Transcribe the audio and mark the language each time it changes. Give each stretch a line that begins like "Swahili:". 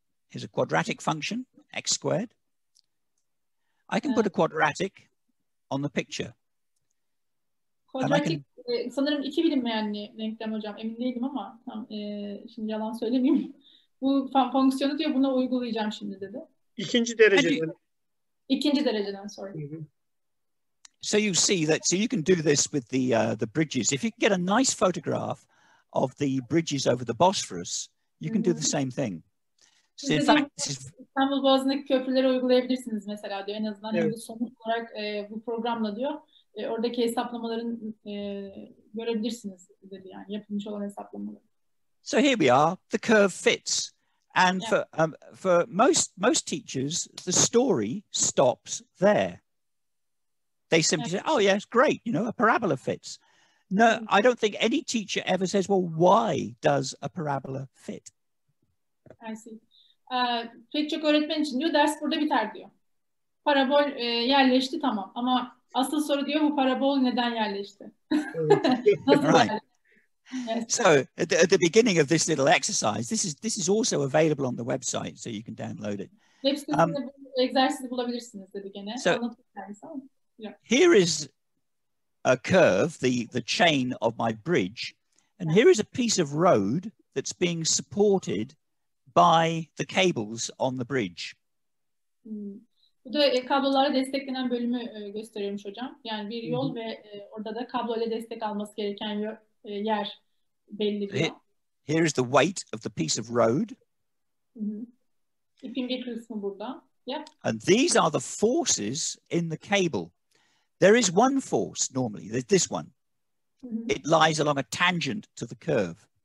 English: Here's a quadratic function, x squared. I can put a quadratic on the picture.
Turkish: Quadratic sanırım iki bilinmeyenli denklem hocam. Emin değilim ama şimdi yalan söylemeyeyim. Bu fonksiyonu diyor buna uygulayacağım şimdi dedi. İkinci dereceden. İkinci dereceden
English: sorry. So you see that, so you can do this with the bridges. If you get a nice photograph of the bridges over the Bosphorus, you can do the same thing. So in fact, this is...
Turkish: İstanbul Boğazı'ndaki köprüleri uygulayabilirsiniz mesela diyor. En azından evet. Sonuç olarak bu programla diyor. Oradaki hesaplamaların görebilirsiniz dedi yani yapılmış olan hesaplamaları.
English: So here we are, the curve fits. And for most teachers, the story stops there. They simply say, oh, yes, great, a parabola fits. No, I don't think any teacher ever says, well, why does a parabola fit? I see.
Turkish: Pek çok öğretmen için diyor, ders burada biter diyor. Parabol yerleşti tamam ama asıl soru diyor bu parabol neden yerleşti? Nasıl
English: right. Yes. So at the beginning of this little exercise, this is also available on the website, so you can download it.
Turkish: Web sitesinde bu egzersizi bulabilirsiniz dedi gene.
English: So here is a curve, the chain of my bridge, and here is a piece of road that's being supported by the cables on the bridge.
Turkish: Bu da kablolara desteklenen bölümü gösteriyormuş hocam. Yani bir yol ve orada da kabloyla destek alması gereken yer belli diyor.
English: Here is the weight of the piece of road.
Turkish: İpin bir kısmı burada.
English: Yeah. And these are the forces in the cable. There is one force normally, there's this one. It lies along a tangent to the curve.